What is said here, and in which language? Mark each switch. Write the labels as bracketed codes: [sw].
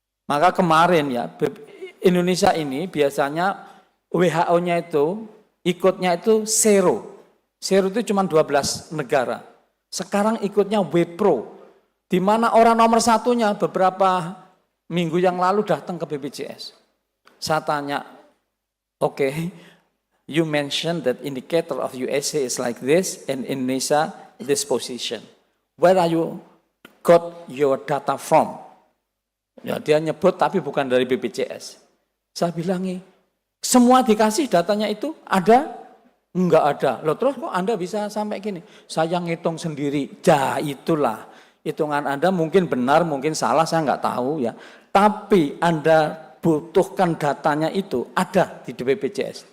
[id] Maka kemarin ya Indonesia ini biasanya WHO-nya itu ikutnya itu zero. Zero itu cuma 12 negara. Sekarang ikutnya WPRO. Di mana orang nomor satunya beberapa minggu yang lalu datang ke BPJS. Saya tanya, [en] okay, you mentioned that indicator of USA is like this and Indonesia this position. Where are you got your data from? [id] Ya, dia nyebut tapi bukan dari BPJS. Saya bilangi, semua dikasih datanya itu ada? Enggak ada. Loh terus kok Anda bisa sampai gini? Saya ngitung sendiri. Ya itulah. Hitungan Anda mungkin benar, mungkin salah, saya enggak tahu ya. Tapi Anda butuhkan datanya itu ada di BPJS.